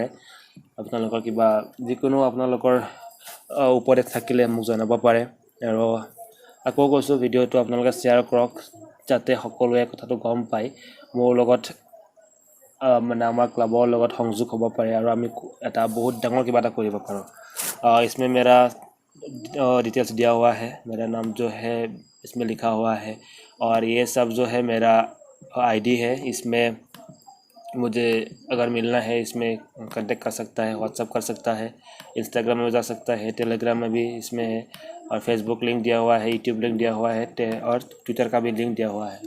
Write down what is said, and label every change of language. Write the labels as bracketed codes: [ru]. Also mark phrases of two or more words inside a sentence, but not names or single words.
[as] আপোনালোকৰ কিবা যিকোনো আপোনালোকৰ উপদেশ থাকিলে মোক জনাব পাৰে। আৰু আকৌ কৈছোঁ, ভিডিঅ'টো আপোনালোকে শ্বেয়াৰ কৰক, যাতে সকলোৱে কথাটো গম পায়, মোৰ লগত মানে আমাৰ ক্লাবৰ লগত সংযোগ হ'ব পাৰে আৰু আমি এটা বহুত ডাঙৰ কিবা এটা কৰিব পাৰোঁ। [hi] इसमें मेरा डिटेल्स दिया हुआ है, मेरा नाम जो है इसमें लिखा हुआ है, और ये सब जो है मेरा आईडी है। इसमें मुझे अगर मिलना है इसमें कांटेक्ट कर सकता है, व्हाट्सअप कर सकता है, इंस्टाग्राम में जा सकता है, टेलीग्राम में भी इसमें है, और [en] facebook link [hi] दिया हुआ है, [en] youtube link [hi] दिया हुआ है, और ट्विटर का भी लिंक दिया हुआ है।